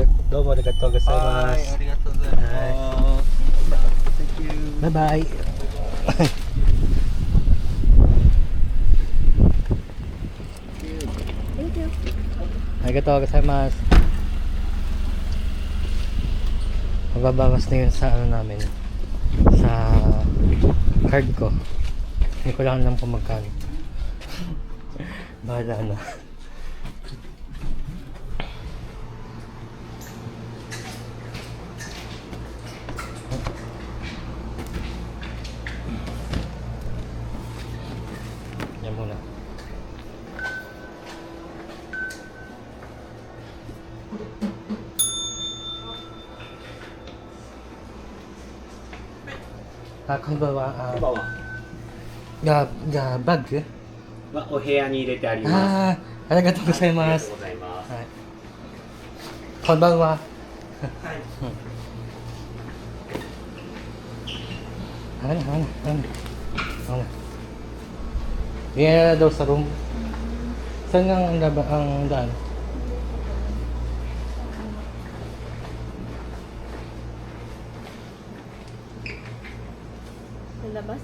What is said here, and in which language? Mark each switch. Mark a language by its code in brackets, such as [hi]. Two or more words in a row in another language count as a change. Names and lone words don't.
[ja] どうもありがとうございまはい、すありがとうございます。 [en] Thank you. [ja] バイバイありがとうございます [tl] mababawas na yun sa ano namin sa card ko hindi ko lang alam kung magkano bahala na yan muna [ja] こんばんは。こんばんは。バッグお部屋に入れてあります。ああ、ありがとうございありますがとう。ございます。はい。こんばんは。はい。 [tl] Ano? Yan daw sa room. Saan ang daan? Sa labas?